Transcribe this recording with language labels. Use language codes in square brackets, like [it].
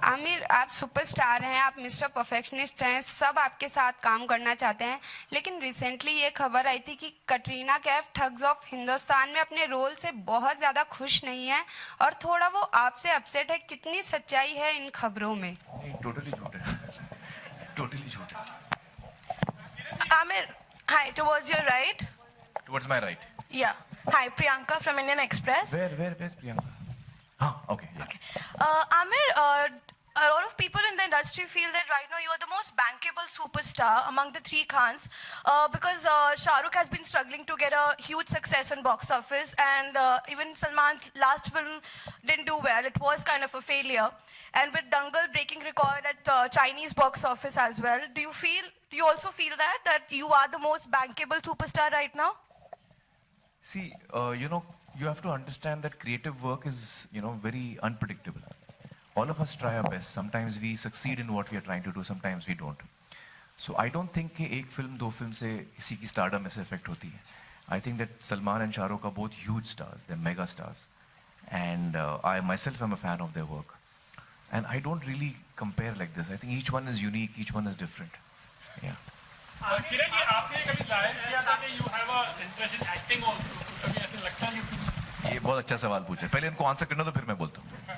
[hi] आमिर, आप सुपरस्टार हैं, आप मिस्टर परफेक्शनिस्ट हैं, सब आपके साथ काम करना चाहते हैं, लेकिन रिसेंटली ये खबर आई थी कि कटरीना कैफ ठग्स ऑफ हिंदुस्तान में अपने रोल से बहुत ज्यादा खुश नहीं है और थोड़ा वो आपसे अपसेट है. कितनी सच्चाई है इन खबरों में? टोटली झूठ है, टोटली झूठ है. [en] Amir, hi, towards your right. Towards my right. Yeah. Hi, Priyanka from Indian Express. Where's Priyanka? Okay. Yeah. Okay. Amir, a lot of people in the industry feel that right now you are the most bankable superstar among the three Khans, because Shah Rukh has been struggling to get a huge success on box office, and even Salman's last film didn't do well. It was kind of a failure. And with Dangal breaking record at Chinese box office as well, do you also feel that you are the most bankable superstar right now? See, you have to understand that creative work is, very unpredictable. All of us try our best. Sometimes we succeed in what we are trying to do, sometimes we don't. So I don't think [hi] कि एक film दो film से किसी की stardom ऐसे effect होती है. [en] I think that Salman and Shah Rukh are both huge stars. They're mega stars. And I myself am a fan of their work. And I don't really compare like this. I think each one is unique, each one is different. Yeah. [hi] किरण, ये आपने कभी जाहिर किया था कि [en] you have a interest in acting also? [hi] कभी ऐसे लगता नहीं? ये बहुत अच्छा सवाल पूछा. पहले इनको आंसर करना तो फिर मैं बोलता हूँ.